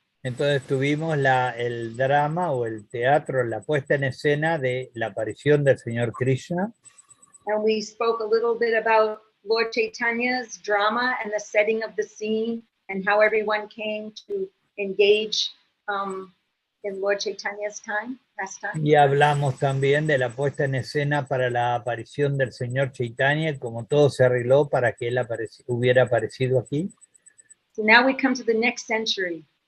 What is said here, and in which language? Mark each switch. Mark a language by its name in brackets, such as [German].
[Spanish] Entonces tuvimos el drama o el teatro, la puesta en escena de la aparición del Señor Krishna. [English] And we spoke a little bit about Lord Chaitanya's drama and the setting of the scene and how everyone came to engage in Lord Chaitanya's past time. [Spanish] Y hablamos también de la puesta en escena para la aparición del Señor Chaitanya, como todo se arregló para que él hubiera aparecido aquí. [English] So now we come to the next century.